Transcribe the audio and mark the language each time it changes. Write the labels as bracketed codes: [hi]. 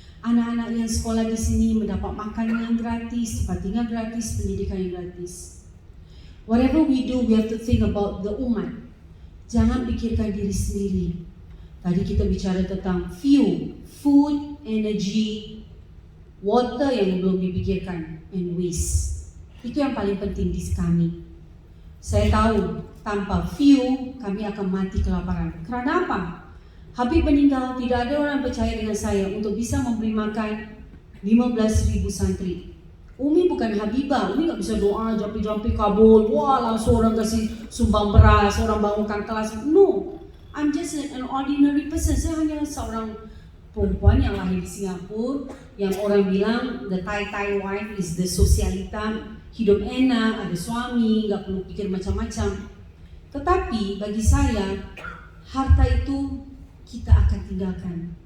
[id] Anak-anak yang sekolah di sini mendapat makanan yang gratis, tempat tinggal gratis, pendidikan yang gratis. [en] Whatever we do, we have to think about the umat. [id] Jangan pikirkan diri sendiri. Tadi kita bicara tentang [en] fuel, food, energy, water [id] yang belum dipikirkan, [en] and waste. [id] Itu yang paling penting di kami. Saya tahu tanpa fuel kami akan mati kelaparan. Kerana apa? Habib meninggal, tidak ada orang percaya dengan saya untuk bisa memberi makan 15.000 santri. Umi bukan Habibah, Umi tak bisa doa, jampi-jampi kabul, wah langsung orang kasih sumbang beras, orang bangunkan kelas. [en] No, I'm just an ordinary person. [id] Saya hanya seorang perempuan yang lahir di Singapura, yang orang bilang [en] the Thai wife is the [id] sosialita, hidup enak, ada suami, nggak perlu pikir macam-macam. Tetapi bagi saya, harta itu kita akan tinggalkan.